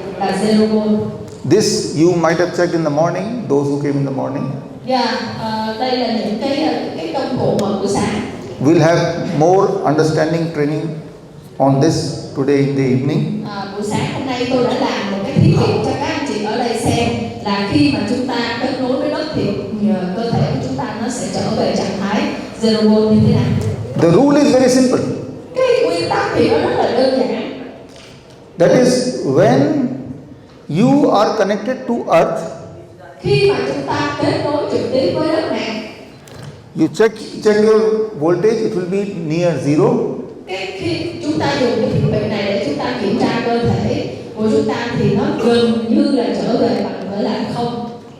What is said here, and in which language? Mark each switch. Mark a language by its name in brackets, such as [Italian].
[Vietnamese] Là zero volt. [English] This you might have checked in the morning, those who came in the morning. [Vietnamese] Đây là những cái công cụ mà buổi sáng. [English] We'll have more understanding training on this today in the evening. [Vietnamese] Buổi sáng hôm nay tôi đã làm một cái thí nghiệm cho các anh chị ở đây xem là khi mà chúng ta kết nối với đất thì cơ thể của chúng ta nó sẽ trở về trạng thái zero volt như thế nào. [English] The rule is very simple. [Vietnamese] Cái nguyên tắc thì nó rất là đơn giản. [English] That is when you are connected to earth, [Vietnamese] Khi mà chúng ta kết nối trực tiếp với đất mẹ, [English] you check your voltage, it will be near zero. [Vietnamese] khi chúng ta dùng cái thiết bị này để chúng ta kiểm tra cơ thể của chúng ta thì nó gần như là trở về bằng với là không.